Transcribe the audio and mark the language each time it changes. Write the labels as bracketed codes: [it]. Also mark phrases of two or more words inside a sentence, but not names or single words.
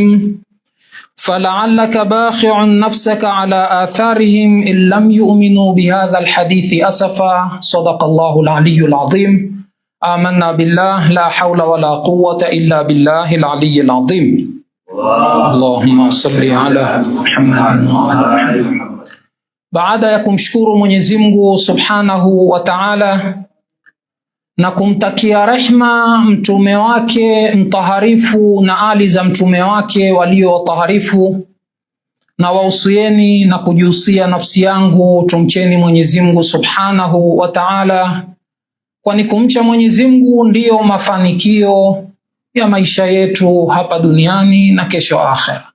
[ar] فلعلك باخع نفسك على آثارهم إن لم يؤمنوا بهذا الحديث أسفا. صدق الله العلي العظيم. آمنا بالله، لا حول ولا قوة إلا بالله العلي العظيم. اللهم صل على محمد وعلى آله محمد. [sw] Baada ya kumshukuru Mwenyezi Mungu [ar] سبحانه وتعالى [sw] na kumtakia rehma mtume wake mtaharifu na ali za mtume wake walio taharifu, na wausieni na kujihusia nafsi yangu tumcheni Mwenyezi Mungu [ar] سبحانه وتعالى, [sw] kwani kumcha Mwenyezi Mungu ndiyo mafanikio ya maisha yetu hapa duniani na kesho akhera.